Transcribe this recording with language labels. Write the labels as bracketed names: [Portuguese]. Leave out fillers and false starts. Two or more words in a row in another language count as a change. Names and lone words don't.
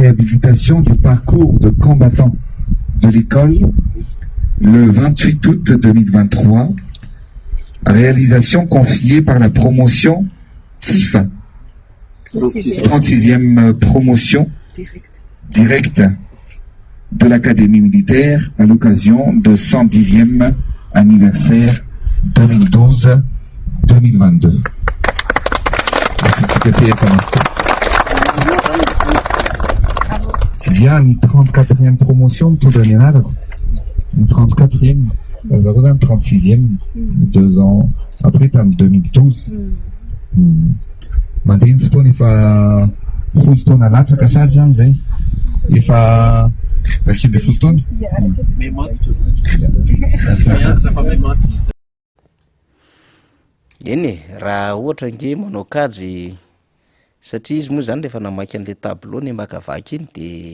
[French] réhabilitation du parcours de combattants de l'école le 28 août 2023, réalisation confiée par la promotion TIFA, 36e promotion directe de l'Académie militaire à l'occasion de 110e anniversaire 2012-2022. Il y a une 34e promotion pour le Lénard, une 34e, nous avons une 36e, 2 ans après, en 2012. [Malagasy] Mandeny fotoana efa folo taona latsaka sady zany zay efa rakimbe folo taona eny raha ohatra nge manao kajy satria izy moa zany rehefa namaky an'le tableau ny makavaky iny de